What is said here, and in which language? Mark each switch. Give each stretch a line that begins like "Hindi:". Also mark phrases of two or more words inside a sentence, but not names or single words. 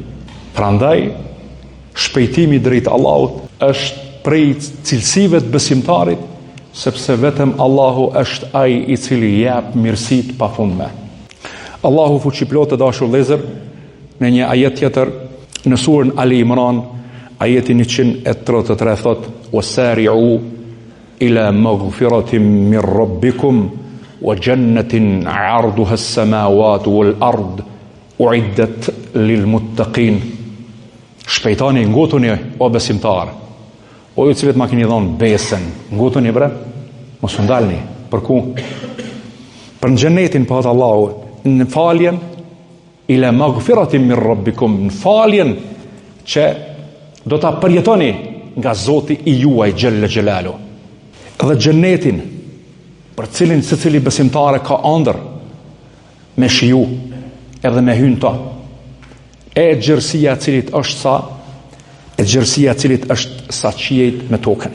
Albanian: Prandaj shpejtimi drejt Allahut është prej cilësive të besimtarit, sepse vetëm Allahu është ai i cili jep mirësitë pafundme. Allahu fuqiplot të dashur vëllezër, në një ajet tjetër në surën Ali Imran, ajeti 133 thot:
Arabic: "وسارعوا إلى مغفرة من ربكم وجنة عرضها السماوات والأرض أعدت للمتقين."
Albanian: Shpejtoni, ngutuni o besimtar, o ju cilët ma keni dhënë besën, ngutuni bre, mos u ndalni. Për ku? Për në xhenetin, po thot Allahu, në faljen
Arabic: إلى مغفرة من ربكم,
Albanian: në faljen që do ta përjetoni nga Zoti i juaj
Arabic: جل جلاله.
Albanian: Dhe xhenetin për cilin secili besimtare ka ëndër me shiju edhe me hyn ta. E gjërësia cilit është sa qiejt me tokën.